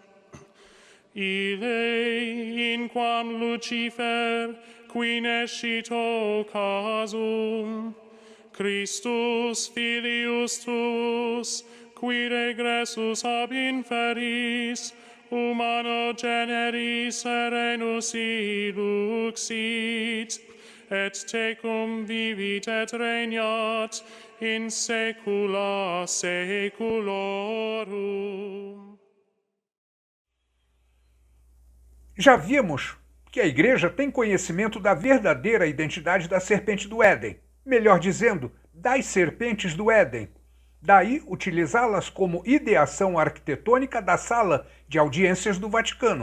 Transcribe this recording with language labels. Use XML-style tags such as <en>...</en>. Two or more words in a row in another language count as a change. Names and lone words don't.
<la>Ille inquam Lucifer qui nescito casum, Christus filius tuus, qui regressus ab inferis, humano generis serenus iluxit, et tecum vivit et regnat in saecula saeculorum.</la> <pt>Já vimos que a Igreja tem conhecimento da verdadeira identidade da serpente do Éden, melhor dizendo, das serpentes do Éden. Daí, utilizá-las como ideação arquitetônica da sala de audiências do Vaticano.</pt>